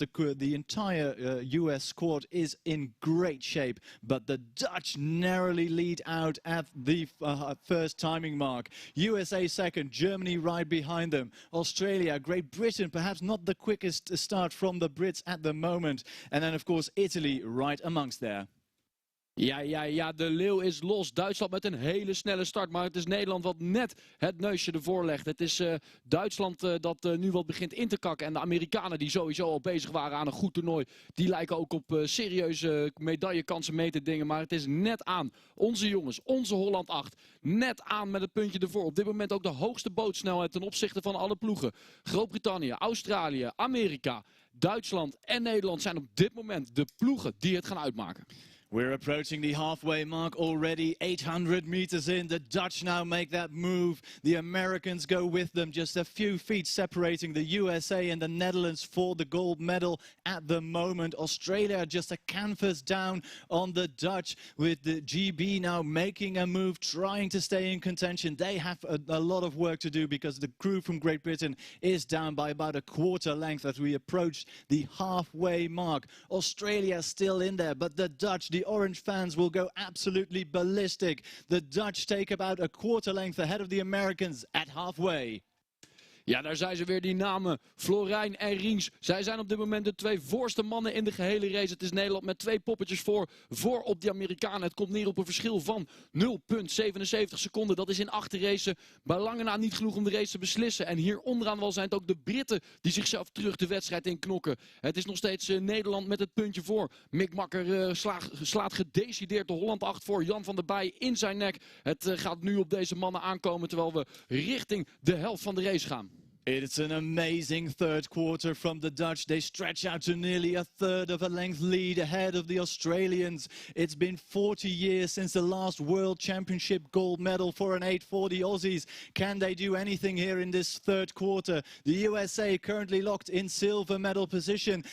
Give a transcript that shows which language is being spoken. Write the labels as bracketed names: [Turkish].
[English] The entire US squad is in great shape, but the Dutch narrowly lead out at the first timing mark. USA second, Germany right behind them. Australia, Great Britain, perhaps not the quickest start from the Brits at the moment. And then of course Italy right amongst there. [Dutch] Ja, de leeuw is los. Duitsland met een hele snelle start. Maar het is Nederland wat net het neusje ervoor legt. Het is Duitsland dat nu wat begint in te kakken. En de Amerikanen die sowieso al bezig waren aan een goed toernooi. Die lijken ook op serieuze medaillekansen mee te dingen. Maar het is net aan. Onze jongens, onze Holland 8. Net aan met het puntje ervoor. Op dit moment ook de hoogste bootsnelheid ten opzichte van alle ploegen. Groot-Brittannië, Australië, Amerika, Duitsland en Nederland zijn op dit moment de ploegen die het gaan uitmaken. [English] We're approaching the halfway mark already, 800 meters in. The Dutch now make that move. The Americans go with them, just a few feet separating the USA and the Netherlands for the gold medal at the moment. Australia just a canvas down on the Dutch, with the GB now making a move, trying to stay in contention. They have a lot of work to do because the crew from Great Britain is down by about a quarter length as we approach the halfway mark. Australia still in there, but the Dutch, the orange fans will go absolutely ballistic. The Dutch take about a quarter length ahead of the Americans at halfway. [Dutch] Ja, daar zijn ze weer, die namen. Florijn en Riens. Zij zijn op dit moment de twee voorste mannen in de gehele race. Het is Nederland met 2 poppetjes voor op die Amerikanen. Het komt neer op een verschil van 0,77 seconden. Dat is in 8 races bij lange na niet genoeg om de race te beslissen. En hier onderaan wel zijn het ook de Britten die zichzelf terug de wedstrijd in knokken. Het is nog steeds Nederland met het puntje voor. Mick Makker slaat gedecideerd de Holland 8 voor. Jan van der Bij in zijn nek. Het gaat nu op deze mannen aankomen terwijl we richting de helft van de race gaan. [English] It's an amazing third quarter from the Dutch. They stretch out to nearly a third of a length lead ahead of the Australians. It's been 40 years since the last World Championship gold medal for an 8 for the Aussies. Can they do anything here in this third quarter? The USA currently locked in silver medal position.